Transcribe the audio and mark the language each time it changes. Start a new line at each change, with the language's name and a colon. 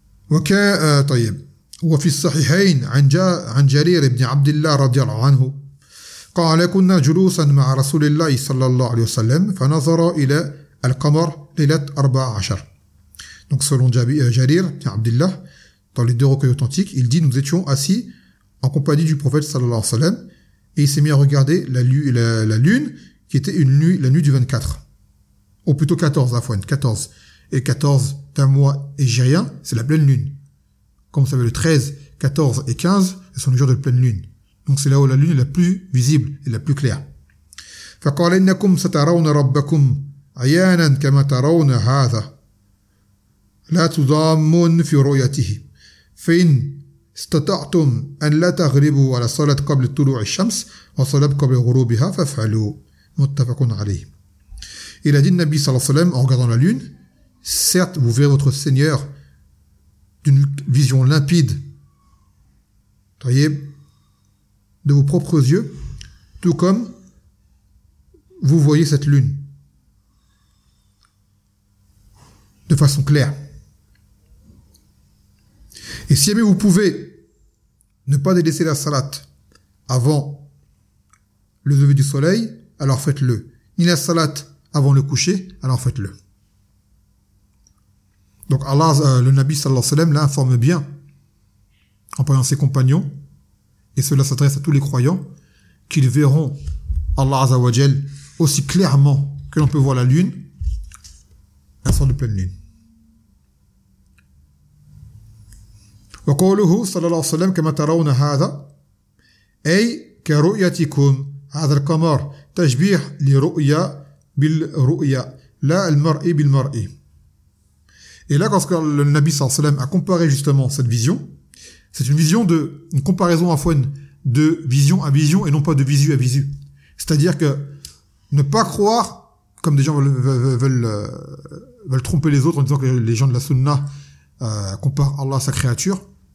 Arabic: وكا طيب وفي الصحيحين عن جرير بن عبد الله رضي الله عنه قال كنا جلوسا مع رسول الله صلى الله عليه وسلم فنظر إلى القمر ليلة 14.
French: Donc selon Jarir ibn Abdullah dans les deux recueils authentiques, il dit nous étions assis en compagnie du prophète
Arabic: صلى الله عليه وسلم
French: et il s'est mis à regarder la lune qui était une nuit, la nuit du 24, ou plutôt 14 à la fois, 14 et 14 d'un mois égérien, c'est la pleine lune. Comme vous savez, le 13, 14 et 15, ce sont les jours de pleine lune. Donc c'est là où la lune est la plus visible et la plus claire.
Arabic: فَقَالَ إِنَّكُمْ سَتَرَوْنَ رَبَّكُمْ عَيَانًا كَمَا تَرَوْنَ هَذَا لَا تُضَامُونَ فِي رُؤْيَتِهِ فَإِنْ استطعتم أن لا تغربوا على صلاة قبل طلوع الشمس وصلاة قبل غروبها فافعلوا متفق عليه.
French: Il a dit le Nabi
Arabic: صلى الله عليه وسلم
French: en regardant la lune, certes vous verrez votre Seigneur d'une vision limpide, voyez, de vos propres yeux, tout comme vous voyez cette lune de façon claire. Et si jamais vous pouvez ne pas délaisser la salat avant le lever du soleil, alors faites-le. Ni la salat avant le coucher, alors faites-le. Donc Allah, le Nabi
Arabic: sallallahu alayhi wa sallam,
French: l'informe bien en parlant à ses compagnons, et cela s'adresse à tous les croyants, qu'ils verront Allah
Arabic: azza wa jal
French: aussi clairement que l'on peut voir la lune un soir de pleine lune.
Arabic: وقوله صلى الله عليه وسلم كما ترون هذا أي كرؤيتكم هذا القمر تشبيه لرؤية بالرؤية لا المرء بالمرء.
French: Et là, quand le Nabi
Arabic: صلى الله عليه وسلم
French: a comparé justement cette vision, c'est une vision de une comparaison à fois de vision à vision et non pas de visu à visu. C'est-à-dire que ne pas croire comme des gens veulent tromper les autres en disant que les gens de la Sunna comparent Allah à sa créature.